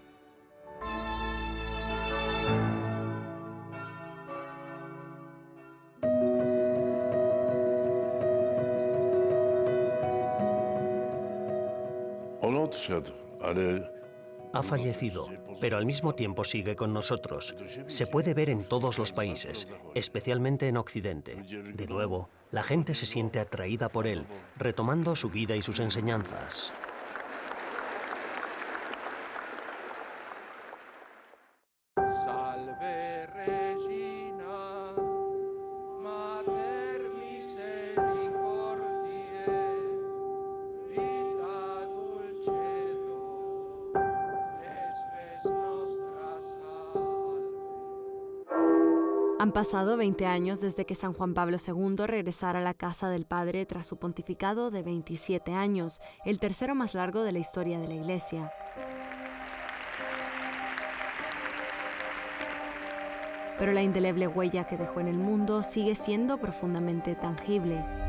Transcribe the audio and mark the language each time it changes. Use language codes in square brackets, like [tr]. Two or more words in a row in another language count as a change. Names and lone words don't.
[es] Ha fallecido, pero al mismo tiempo sigue con nosotros. Se puede ver en todos los países, especialmente en Occidente. De nuevo, la gente se siente atraída por él, retomando su vida y sus enseñanzas. [la] Salve Regina, Mater misericordiae, vita dulcedo, espes nostra salve. [es] Han pasado 20 años desde que San Juan Pablo II regresara a la casa del Padre tras su pontificado de 27 años, el tercero más largo de la historia de la Iglesia. Pero la indeleble huella que dejó en el mundo sigue siendo profundamente tangible.